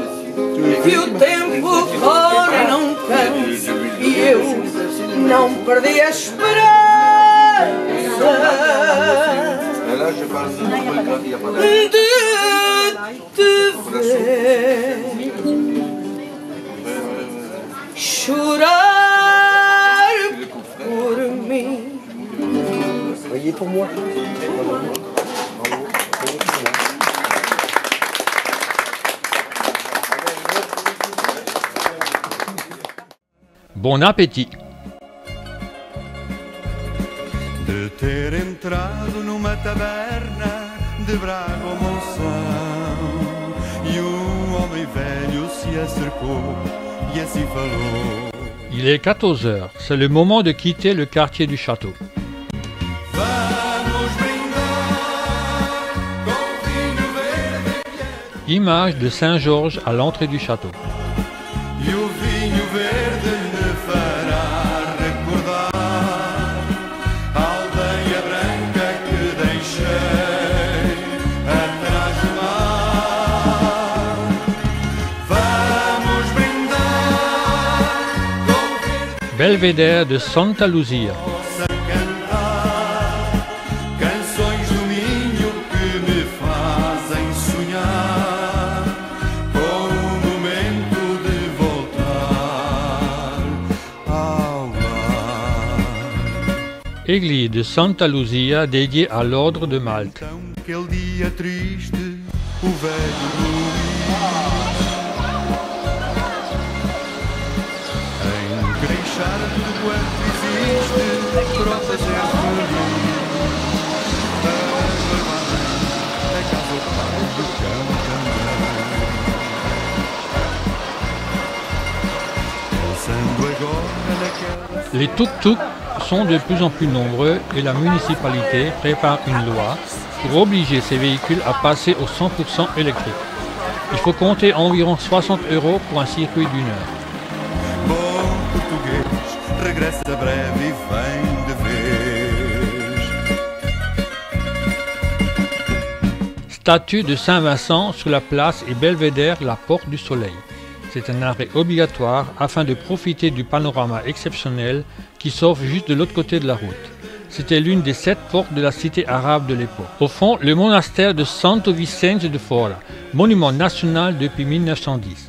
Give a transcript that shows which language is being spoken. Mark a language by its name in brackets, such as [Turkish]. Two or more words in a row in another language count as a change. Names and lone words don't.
[Portuguese] que o tempo corre não cansa, e eu não perdi a esperança de te ver chorar por mim. [French] Voyez pour moi. Bon appétit! [Portuguese] De ter entrado numa taberna de Braga ou Monção, e homem velho se acercou e assim falou. [French] Il est 14 h, c'est le moment de quitter le quartier du château. Image de Saint-Georges à l'entrée du château. [Portuguese] E o vinho verde me fará recordar a aldeia branca que deixei atrás do mar. Vamos brindar com verde [French] Belvédère de Santa Luzia. [Portuguese] possa cantar canções do Minho que me fazem sonhar com o momento de voltar ao lar. [French] Église de Santa Luzia dédiée à l'ordre de Malte. [Portuguese] Então, aquele dia triste, o velho Luís, em que deixar tudo quanto existe para o fazer feliz. A mãe, a casa, o pai, o cão também. Pensando agora naquela [French] Les tuk-tuk sont de plus en plus nombreux et la municipalité prépare une loi pour obliger ces véhicules à passer au 100% électrique. Il faut compter environ 60 € pour un circuit d'1 heure. [Portuguese] bom português regressa breve e vem de vez. [French] Statue de Saint-Vincent sur la place et belvédère la Porte du Soleil. C'est un arrêt obligatoire afin de profiter du panorama exceptionnel qui s'offre juste de l'autre côté de la route. C'était l'une des 7 portes de la cité arabe de l'époque. Au fond, le monastère de Santo Vicente de Fora, monument national depuis 1910.